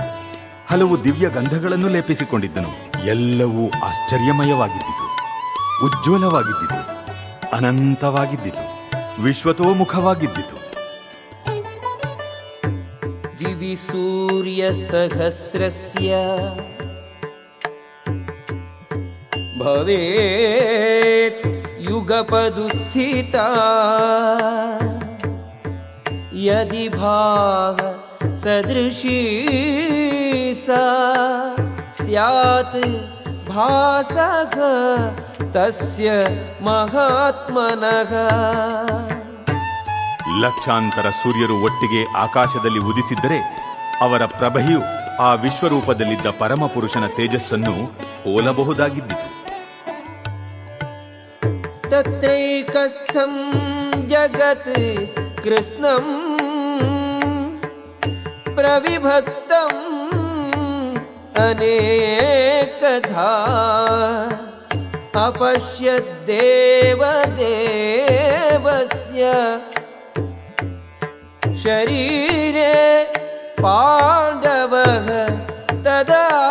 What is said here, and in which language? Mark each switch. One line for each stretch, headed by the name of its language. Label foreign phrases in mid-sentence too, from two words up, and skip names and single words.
Kannada: ಹಲವು ದಿವ್ಯ ಗಂಧಗಳನ್ನು ಲೇಪಿಸಿಕೊಂಡಿದ್ದನು. ಎಲ್ಲವೂ ಆಶ್ಚರ್ಯಮಯವಾಗಿದ್ದಿತು, ಉಜ್ವಲವಾಗಿದ್ದಿತು, ಅನಂತವಾಗಿದ್ದಿತು, ವಿಶ್ವತೋಮುಖವಾಗಿದ್ದಿತು.
Sanskrit: ದಿವಿ ಸೂರ್ಯ ಸಹಸ್ರಸ್ಯ ಭವೇತ್ ಯುಗಪದುತ್ಥಿತಾ ಯದಿ ಭಾವ ಸದೃಶೀ ಸಾ ಸ್ಯಾತ್ ಭಾಸಃ ತಸ್ಯ ಮಹಾತ್ಮನಃ.
Kannada: ಲಕ್ಷಾಂತರ ಸೂರ್ಯರು ಒಟ್ಟಿಗೆ ಆಕಾಶದಲ್ಲಿ ಉದಿಸಿದ್ದರೆ ಅವರ ಪ್ರಭೆಯು ಆ ವಿಶ್ವರೂಪದಲ್ಲಿದ್ದ ಪರಮಪುರುಷನ ತೇಜಸ್ಸನ್ನು ಹೋಲಬಹುದಾಗಿದ್ದಿತು.
Sanskrit: ತತ್ರೈಕಸ್ಥಂ ಜಗತ್ ಕೃಷ್ಣಂ ಪ್ರವಿಭಕ್ತಂ ಅನೇಕಧಾ ಅಪಶ್ಯದ್ದೇವದೇವಸ್ಯ ಶರೀರೇ ಪಾಂಡವಃ ತದಾ.